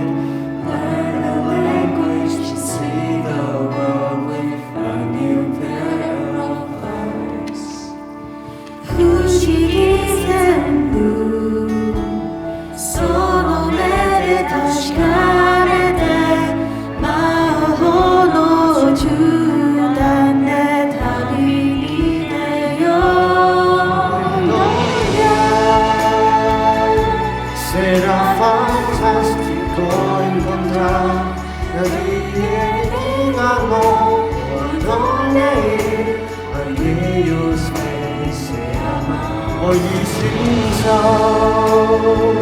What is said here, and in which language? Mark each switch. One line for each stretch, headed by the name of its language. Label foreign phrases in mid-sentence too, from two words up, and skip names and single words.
English: Learn a language to see the world with a new pair of eyes.
Japanese: 不思議全部その目で確かめて魔法の絨毯で旅に出よう
Spanish: Será fantástico encontrar el amor por donde ir. Aquellos que se aman hoy y sin sol.